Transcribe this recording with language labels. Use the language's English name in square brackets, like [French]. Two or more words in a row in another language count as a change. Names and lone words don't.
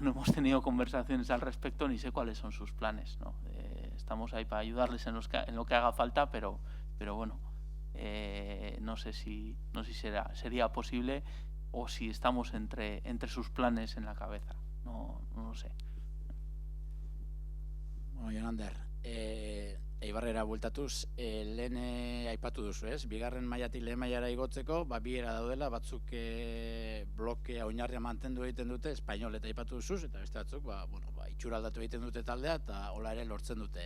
[Spanish] No hemos tenido conversaciones al respecto ni sé cuáles son sus planes, ¿no? Estamos ahí para ayudarles en lo que haga falta, pero bueno, no sé si sería posible o si estamos entre sus planes en la cabeza, no lo sé. [Basque] Bueno, Jonander, Eibarrera bueltatuz, lehen aipatu duzu, ez? Bigarren mailatik lehen mailara igotzeko, biera daudela, batzuk blokea oinarria mantendu egiten dute, espainol eta aipatu duzuz, eta beste batzuk, itxuraldatu egiten dute taldea, eta hola ere lortzen dute.